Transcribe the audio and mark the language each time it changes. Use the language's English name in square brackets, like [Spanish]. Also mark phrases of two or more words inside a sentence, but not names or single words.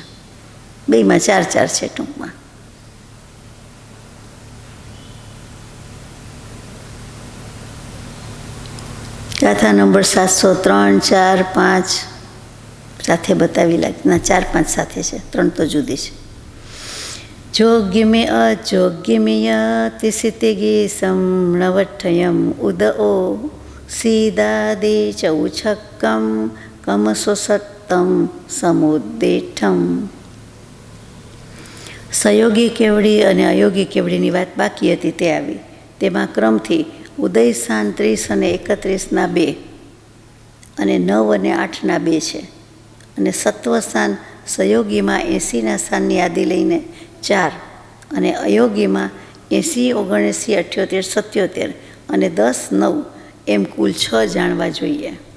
[Gujarati] બેમાં 4 4 છે ટૂંકમાં. ગાથા નંબર 703, 4, 5 સાથે બતાવી લાગે. ના, 4, 5 સાથે છે, 3 તો જુદી છે. [Prakrit languages] જોગ્યમે અજોગ્યમેય તિસિતિગી સમણવઠયમ ઉદઓ सीदादि चौछक्कं कमसो सत्तं समुद्दिठम्। [Gujarati] સયોગી કેવડી અને અયોગી કેવડીની વાત બાકી હતી તે આવી. તેમાં ક્રમથી ઉદય સ્થાન 30 અને 31ના 2 અને 9 અને 8ના 2 છે. અને સત્વ સ્થાન સયોગીમાં 80ના સ્થાનની યાદી લઈને 4 અને અયોગીમાં 80, 79, 78, 77 અને 10, 9 એમ કુલ 6 જાણવા જોઈએ.